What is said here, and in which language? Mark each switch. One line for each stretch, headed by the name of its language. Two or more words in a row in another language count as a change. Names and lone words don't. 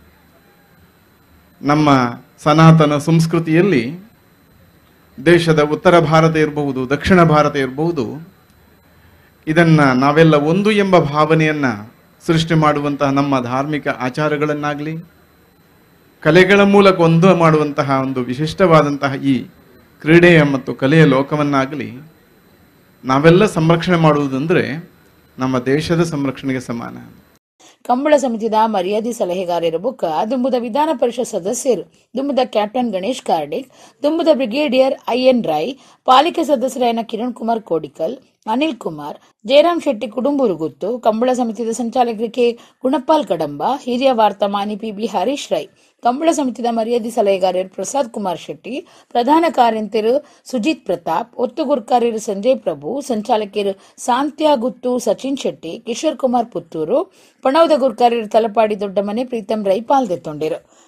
Kannada: ನಮ್ಮ ಸನಾತನ ಸಂಸ್ಕೃತಿಯಲ್ಲಿ ದೇಶದ ಉತ್ತರ ಭಾರತ ಇರಬಹುದು, ದಕ್ಷಿಣ ಭಾರತ ಇರಬಹುದು, ಇದನ್ನು ನಾವೆಲ್ಲ ಒಂದು ಎಂಬ ಭಾವನೆಯನ್ನು ಸೃಷ್ಟಿ ಮಾಡುವಂತಹ ನಮ್ಮ ಧಾರ್ಮಿಕ ಆಚಾರಗಳನ್ನಾಗಲಿ ಕಲೆಗಳ ಮೂಲಕ ಒಂದು ಮಾಡುವಂತಹ ಒಂದು ವಿಶಿಷ್ಟವಾದಂತಹ ಈ ಕ್ರೀಡೆಯ ಮತ್ತು ಕಲೆಯ ಲೋಕವನ್ನಾಗಲಿ ನಾವೆಲ್ಲ ಸಂರಕ್ಷಣೆ ಮಾಡುವುದಂದ್ರೆ ನಮ್ಮ ದೇಶದ ಸಂರಕ್ಷಣೆಗೆ ಸಮಾನ.
Tulu: ಕಂಬಳ ಸಮಿತಿದ ಮರ್ಯಾದಿ ಸಲಹೆಗಾರರ ಬುಕ್ಕ ದುಂಬುದ ವಿಧಾನ ಪರಿಷತ್ ಸದಸ್ಯರು ದುಂಬುದ ಕ್ಯಾಪ್ಟನ್ ಗಣೇಶ್ ಕಾರ್ಡಿಕ್, ದುಂಬುದ ಬ್ರಿಗೇಡಿಯರ್ ಐಎನ್ ರಾಯ್, ಪಾಲಿಕೆ ಸದಸ್ಯರಾಯನ ಕಿರಣ್ ಕುಮಾರ್ ಕೋಡಿಕಲ್, ಅನಿಲ್ ಕುಮಾರ್, ಜಯರಾಮ್ ಶೆಟ್ಟಿ ಕುಡುಂಬೂರು ಗುತ್ತು, ಕಂಬಳ ಸಮಿತಿದ ಸಂಚಾಲಕರಿಗೆ ಗುಣಪಾಲ್ ಕಡಂಬ, ಹಿರಿಯ ವಾರ್ತಾಮಾನಿ ಪಿ ಹರೀಶ್ ರೈ, ಕಂಬಳ ಸಮಿತಿದ ಮರ್ಯಾದಿ ಸಲಹೆಗಾರರು ಪ್ರಸಾದ್ ಕುಮಾರ್ ಶೆಟ್ಟಿ, ಪ್ರಧಾನ ಕಾರ್ಯಂತರು ಸುಜಿತ್ ಪ್ರತಾಪ್, ಒತ್ತು ಗುರುಕಾರ್ಯರು ಸಂಜಯ್ ಪ್ರಭು, ಸಂಚಾಲಕರು ಸಾಂತ್ಯ ಗುತ್ತು ಸಚಿನ್ ಶೆಟ್ಟಿ, ಕಿಶೋರ್ ಕುಮಾರ್ ಪುತ್ತೂರು, ಪಣವದ ಗುರುಕಾರ್ಯರು ತಲಪಾಡಿ ದೊಡ್ಡಮನೆ ಪ್ರೀತಂ ರೈ ಪಾಲ್ಗೊಂಡಿರು.